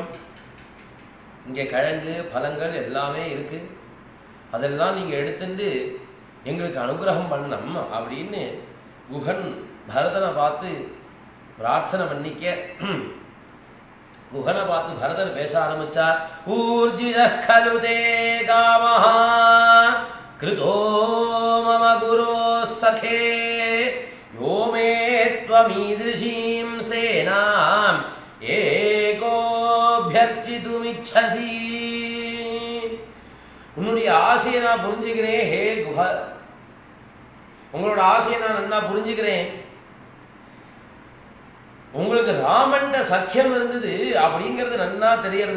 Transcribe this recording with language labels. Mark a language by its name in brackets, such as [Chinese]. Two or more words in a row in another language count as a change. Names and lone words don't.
[Tamil] இங்க கிழங்கு பழங்கள் எல்லாமே இருக்கு, அதெல்லாம் நீங்க எடுத்துட்டு எங்களுக்கு அனுகிரகம் பண்ணணும் அப்படின்னு குகன் பரதனை பார்த்து பிரார்த்தனை பண்ணிக்க. குகனை பார்த்து பரதர் பேச ஆரம்பிச்சார். [Sanskrit] ஊர்ஜிதः खलु ते कामः कृतो मम गुरोः सखे यो मे त्वमीदृशीं सेनाम् एकोऽभ्यर्चितुमिच्छसि. [Tamil] உன்னுடைய ஆசையை நான் புரிஞ்சுக்கிறேன். ஹே குஹ, உங்களோட ஆசையை நான் நல்லா புரிஞ்சுக்கிறேன். உங்களுக்கு ராமன்ட சக்கியம் இருந்தது அப்படிங்கிறது நன்னா தெரியறது.